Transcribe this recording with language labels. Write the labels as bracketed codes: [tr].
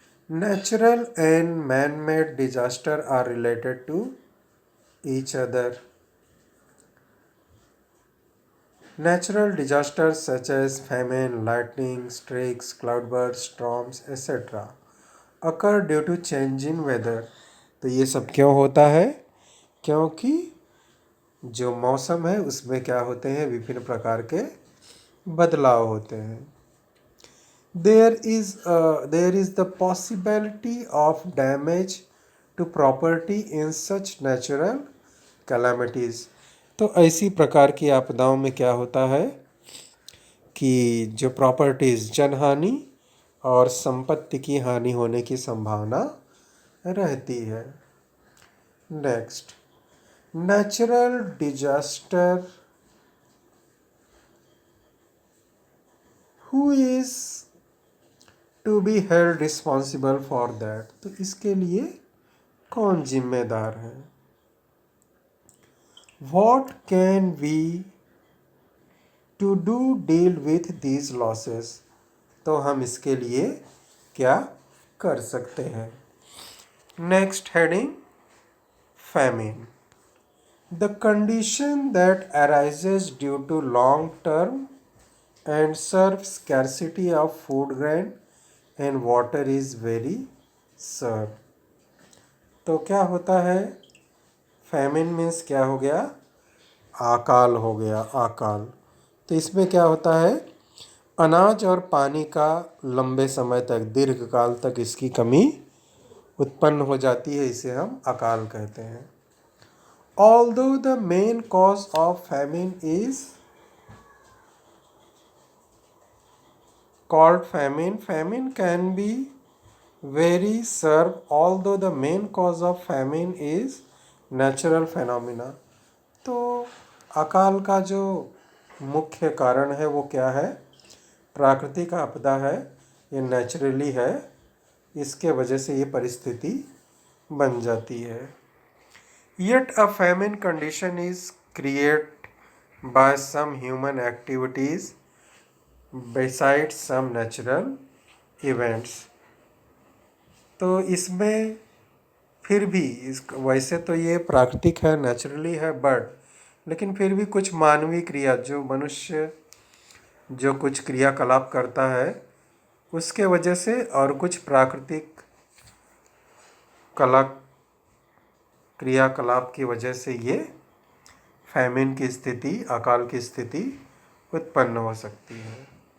[en] Natural and man made disaster are related to each other. Natural disasters such as famine, lightning strikes, cloudbursts, storms, etc. occur due to change in weather. [hi] तो ये सब क्यों होता है? क्योंकि जो मौसम है उसमें क्या होते हैं? विभिन्न प्रकार के बदलाव होते हैं. [en] There is the possibility of damage to property in such natural calamities. [hi] तो ऐसी प्रकार की आपदाओं में क्या होता है कि जो प्रॉपर्टीज जनहानि और संपत्ति की हानि होने की संभावना रहती है. [en] Next. Natural disaster, who is to be held responsible for that? [hi] तो इसके लिए कौन जिम्मेदार है? [en] What can we to deal with these losses? [hi] तो हम इसके लिए क्या कर सकते हैं। [en] Next heading, famine. The condition that arises due to long term and serve scarcity of food grain and water is very severe. [hi] तो क्या होता है? फैमिन मीन्स क्या हो गया? अकाल हो गया, अकाल। तो इसमें क्या होता है? अनाज और पानी का लंबे समय तक, दीर्घकाल तक इसकी कमी उत्पन्न हो जाती है, इसे हम अकाल कहते हैं। [en] Although the main cause of famine is called famine, famine can be very severe. Although the main cause of famine is natural phenomena. [hi] तो अकाल का जो मुख्य कारण है वो क्या है? प्राकृतिक आपदा है, ये नेचुरली है, इसके वजह से ये परिस्थिति बन जाती है। [en] Yet a famine condition is created by some human activities besides some natural events. [hi] तो इसमें फिर भी वैसे तो ये प्राकृतिक है, नेचुरली है, बट लेकिन फिर भी कुछ मानवीय क्रिया, जो मनुष्य जो कुछ क्रियाकलाप करता है उसके वजह से, और कुछ प्राकृतिक क्रियाकलाप की वजह से ये फैमिन की स्थिति, अकाल की स्थिति उत्पन्न हो सकती है।